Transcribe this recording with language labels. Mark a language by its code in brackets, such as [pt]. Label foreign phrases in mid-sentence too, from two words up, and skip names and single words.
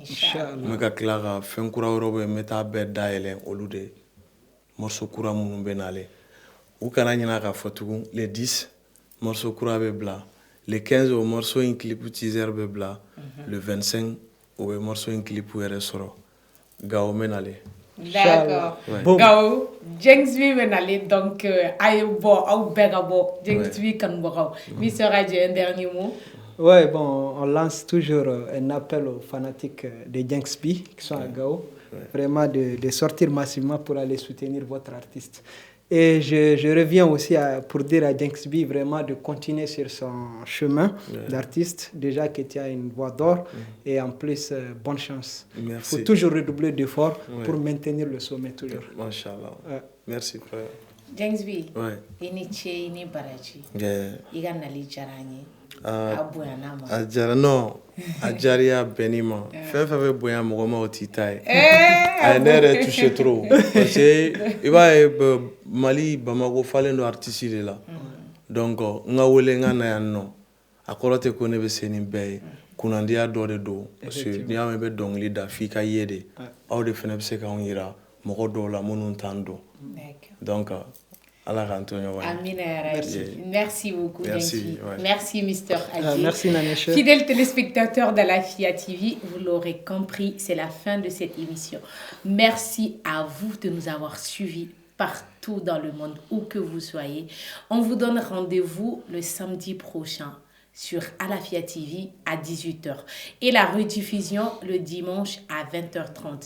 [bm] n bɛ ka tila ka fɛn kura wɛrɛw bɛ yen n bɛ taa bɛɛ dayɛlɛ olu de ye morceau kura minnu bɛ nalen u kana ɲinɛ k'a fɔ tugun le 10 morceau kura bɛ bila le 15 o morceau in clip teaser bɛ bila le 25 o bɛ morceau in clip yɛrɛ sɔrɔ gawo bɛ nalen. D'accord. Gawo Jenks B bɛ nalen donc a ye bɔ aw bɛɛ ka bɔ Jenks B kanubagaw Mr Adji [fr] un dernier mot. Ouais, bon, on lance toujours un appel aux fanatiques de Jenks B qui sont à Gao, vraiment de sortir massivement pour aller soutenir votre artiste. Et je reviens aussi pour dire à Jenks B vraiment de continuer sur son chemin d'artiste, déjà que tu as une voix d'or, et en plus, bonne chance. Il faut toujours redoubler d'efforts pour maintenir le sommet toujours. Masha'Allah. Merci frère. [bm] Jenks B, ini ce ini baraji. I ka nali diyara n ye. A bonyana ma. A diyara non, a diyariya bɛnni ma. Fɛn fɛn bɛ bonya mɔgɔ ma o t'i ta ye. A ye ne yɛrɛ [fr] touché trop parce que [bm] i b'a ye Mali Bamako falen don artiste de la. Donc n ka wele n ka na yan nɔ a kɔrɔ tɛ ko ne bɛ se nin bɛɛ ye. Kunnandiya dɔ de don [fr] parce que [bm] n'i y'a mɛn i bɛ dɔnkili da f'i ka ye de. Aw de fana bɛ se k'anw yira mɔgɔ dɔw la minnu t'an dɔn. Donc Allah k'an to ɲɔgɔn ye. [ar] Amina ya Rabbi. [fr] Merci beaucoup. Merci. Merci Mr Adji. Merci Naneche. Fidèles téléspectateurs d'Alafia TV, vous l'aurez compris, c'est la fin de cette émission. Merci à vous de nous avoir suivis partout dans le monde, où que vous soyez. On vous donne rendez-vous le samedi prochain sur Alafia TV à 18h et la rediffusion le dimanche à 20h30.